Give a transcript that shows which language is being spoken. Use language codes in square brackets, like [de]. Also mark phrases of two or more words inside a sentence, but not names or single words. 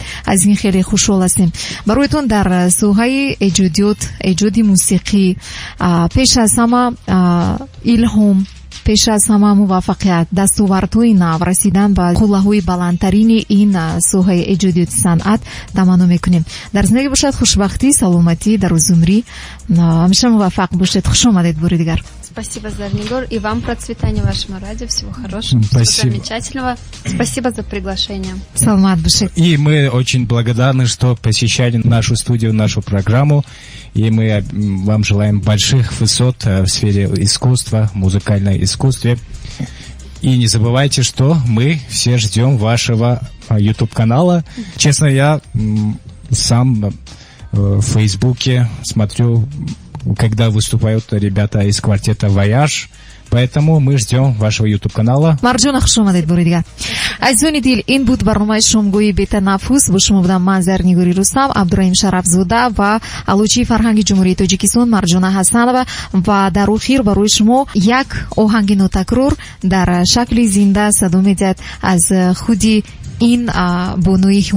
[tg] Аз ин хеле хушҳол ҳастем. бароятон дар соҳаи эҷоди мусиқӣ пеш аз ҳама илҳом, пеш аз ҳама муваффақият, дастовардҳои нав, расидан ба қуллаҳои баландтарини ин соҳаи эҷодиёти санъат таманно мекунем. дар зиндагӣ бошад хушбахтӣ, саломатӣ, дарозумрӣ, ҳамеша муваффақ бошед. хуш омадед бори дигар. [ru] Спасибо, Зарнигор, и вам процветания вашему радио, всего хорошего, всего замечательного. Спасибо за приглашение. [tg] Саламат бошед. [ru] И мы очень благодарны, что посещали нашу студию, нашу программу, и мы вам желаем больших высот в сфере искусства, музыкальном искусстве. И не забывайте, что мы все ждем вашего YouTube-канала. Честно, я сам в Фейсбуке смотрю, когда выступают ребята из квартета «Вояж». Поэтому мы ждем вашего YouTube-канала. [tg] Марджона, хуш омадед бори дигар. Азизони дил, ин буд барномаи шомгоҳи бетанаффус. Бо шумо будам ман Зарнигори Рустам, Абдураҳим Шарафзода ва алучии фарҳанги ҷумҳурии Тоҷикистон Марҷона Ҳасанова. Ва дар охир барои шумо як оҳанги нотакрор дар шакли зинда садо медиҳад аз худи ин бонуи ҳунар.